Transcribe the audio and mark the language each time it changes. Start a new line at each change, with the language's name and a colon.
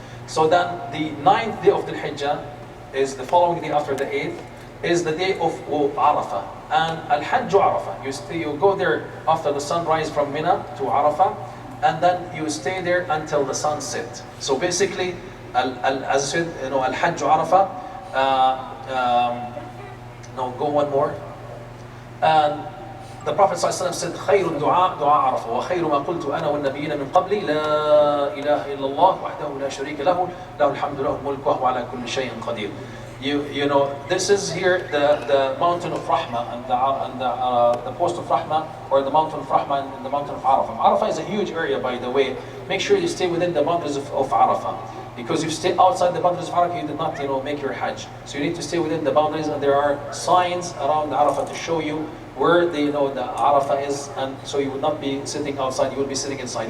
English: So then the 9th day of the Hijjah is the following day after the 8th, is the day of Arafah. And Al-Hajj Arafah. You go there after the sunrise from Mina to Arafah, and then you stay there until the sun sets. So basically, as I said, Al-Hajj Arafah. No, go one more. And the Prophet ﷺ said,
Arabic: خير الدعاء دعاء عرفة وخير ما قلت أنا والنبيين من قبلي لا إله إلا الله وحده لا شريك له له الحمد له الملك وهو على كل شيء قدير.
English: This is here the mountain of Rahmah and the post of Rahmah, or the mountain of Rahmah and the mountain of Arafah. Arafah is a huge area, by the way. Make sure you stay within the boundaries of Arafah. Because if you stay outside the boundaries of Arafah, you did not make your Hajj. So you need to stay within the boundaries, and there are signs around Arafah to show you where the Arafah is, and so you would not be sitting outside, you will be sitting inside.